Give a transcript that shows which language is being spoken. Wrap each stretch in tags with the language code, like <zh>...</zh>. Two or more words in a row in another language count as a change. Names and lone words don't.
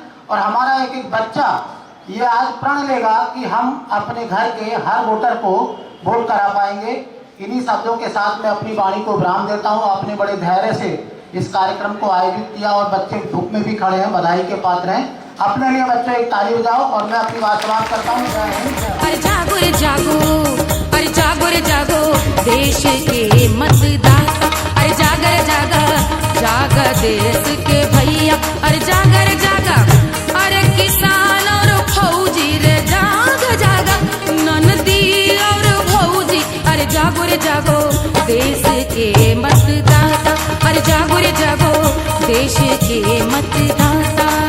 <hi>और हमारा एक एक बच्चा ये आज प्रण लेगा कि हम अपने घर के हर वोटर को वोट करा पाएंगे। इन्हीं शब्दों के साथ मैं अपनी वाणी को विराम देता हूँ। आपने बड़े धैर्य से इस कार्यक्रम को आयोजित किया और बच्चे धूप में भी खड़े हैं, बधाई के पात्र हैं। अपने लिए बच्चों एक ताली बजाओ और मैं अपनी बात समाप्त करता हूँ। अरे जागो रे जागो, अरे जागो रे जागो, देश के मतदाता, अरे जागर जागा, जागा देश के भैया, अरे जागर जागा, अरे किसान और फौजी रे जागा जागा, ननदी और भौजी, अरे जागो रे जागो, देश के मतदाता, अरे जागो रे जागो, देश के मतदाता,</hi>